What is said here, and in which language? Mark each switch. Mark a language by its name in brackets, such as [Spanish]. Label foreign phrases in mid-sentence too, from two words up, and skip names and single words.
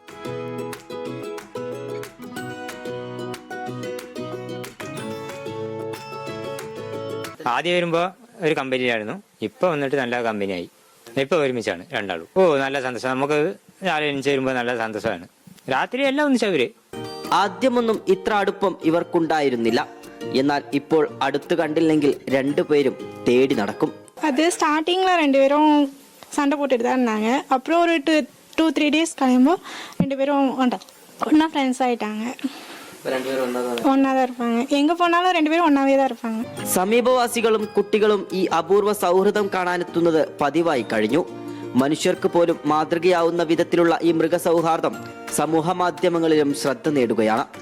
[Malayalam] ആദ്യം വരുമ്പോൾ ഒരു കമ്പനിയായിരുന്നു, ഇപ്പൊ വന്നിട്ട് നല്ല കമ്പനിയായി. ഇപ്പൊ ഒരുമിച്ചാണ് രണ്ടാളും. നല്ല സന്തോഷം. നമുക്ക് രാവിലെ എണീച്ച് വരുമ്പോൾ നല്ല സന്തോഷമാണ്. രാത്രി എല്ലാം ഒന്നിച്ചവര്. ആദ്യമൊന്നും ഇത്ര അടുപ്പം ഇവർക്കുണ്ടായിരുന്നില്ല. എന്നാൽ ഇപ്പോൾ അടുത്ത് കണ്ടില്ലെങ്കിൽ രണ്ടുപേരും തേടി നടക്കും. [Tamil] அது ஸ்டார்டிங்கில் 2 பேரும் சண்டை போட்டுட்டு தான் இருந்தாங்க. அப்புறம் ஒரு 2-3 டேஸ் [Malayalam] കഴിയുമ്പോൾ [Tamil] 2 பேரும் ஒன்றா ஃப்ரெண்ட்ஸ் ஆயிட்டாங்க. ஒன்றா தான் இருப்பாங்க. எங்கே போனாலும் 2 பேரும் ஒன்றாவே தான் இருப்பாங்க. [Malayalam] സമീപവാസികളും കുട്ടികളും ഈ അപൂർവ സൗഹൃദം കാണാനെത്തുന്നത് പതിവായി കഴിഞ്ഞു. മനുഷ്യർക്ക് പോലും മാതൃകയാവുന്ന വിധത്തിലുള്ള ഈ മൃഗസൗഹാർദ്ദം സമൂഹ മാധ്യമങ്ങളിലും ശ്രദ്ധ നേടുകയാണ്.